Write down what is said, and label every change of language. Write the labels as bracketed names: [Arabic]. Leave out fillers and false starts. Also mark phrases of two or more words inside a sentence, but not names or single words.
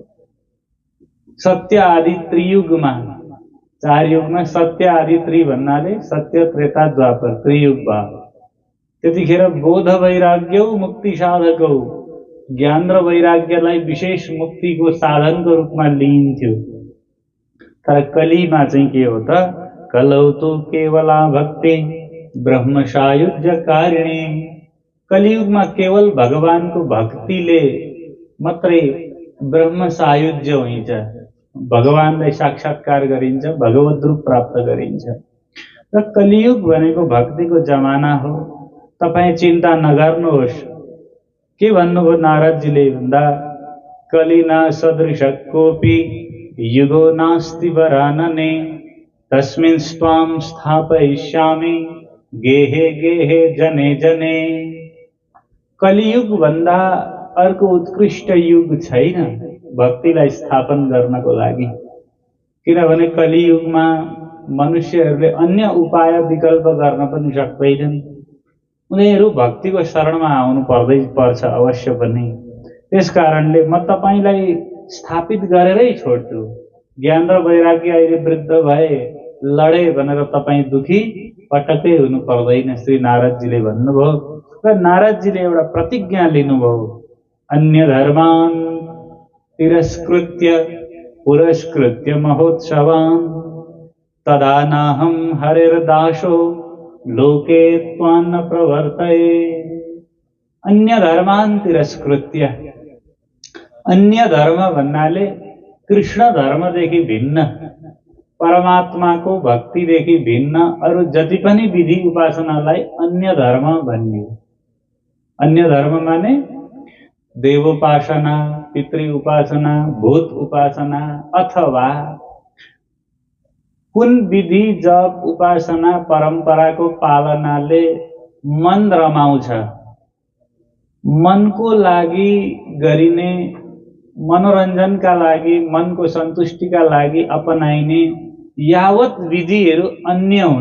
[Nepali] सत्य आदि त्रियुगमा, 4 युगमा सत्य आदि त्रि भन्नाले सत्य, त्रेता, द्वापर, त्रियुग भयो। त्यतिखेर [Sanskrit] बोध वैराग्य मुक्ति साधकौ, [Nepali] ज्ञान र वैराग्यलाई विशेष मुक्तिको साधनको रूपमा लिइन्थ्यो। तर कलीमा चाहिँ के हो त? [Sanskrit] कलौ तु केवला भक्ति ब्रह्म सायुज्य कारिणी। [Nepali] कलियुगमा केवल भगवानको भक्तिले मात्रै ब्रह्म सायुज्य हुन्छ, भगवानलाई साक्षात्कार गरिन्छ, भगवत रूप प्राप्त गरिन्छ। र कलियुग भनेको भक्तिको जमाना हो। तपाईँ चिन्ता नगर्नुहोस्। के भन्नुभयो नारदजीले भन्दा? [Sanskrit] कलिना सदृश कोपी युगो नास्ति वरानने, तस्मिन् स्वाम स्थापयिष्यामि गेहे गेहे जने जने। [Nepali] कलियुग भन्दा अर्को उत्कृष्ट युग छैन भक्तिलाई स्थापन गर्नको लागि। किनभने कलियुगमा मनुष्यहरूले अन्य उपाय विकल्प गर्न पनि सक्दैनन्। उनीहरू भक्तिको शरणमा आउनु पर्छ अवश्य पनि। त्यस कारणले म तपाईलाई स्थापित गरेरै छोड्छु। ज्ञान र वैराग्य अहिले वृद्ध भए, लडे भनेर तपाईँ दुखी पटक्कै हुनु पर्दैन, श्री नारदजीले भन्नुभयो। र नारदजीले एउटा प्रतिज्ञा लिनुभयो, [Sanskrit] अन्य धर्मान तिरस्कृत्य पुरस्कृत्य महोत्सवान् तदा नाहं हरिर्दासो लोके त्वान्न प्रवर्तये। अन्य धर्मान तिरस्कृत्य, [Nepali] अन्य धर्म भन्नाले कृष्ण धर्मदेखि भिन्न, परमात्माको भक्तिदेखि भिन्न अरू जति पनि विधि उपासनालाई अन्य धर्म भनियो। अन्य धर्म माने देवोपासना, पितृ उपासना, भूत उपासना, अथवा कुन विधि जप उपासना परम्पराको पालनाले मन रमाउँछ, मनको लागि गरिने, मनोरञ्जनका लागि, मनको सन्तुष्टिका लागि अपनाइने यावत विधिहरू अन्य हुन्।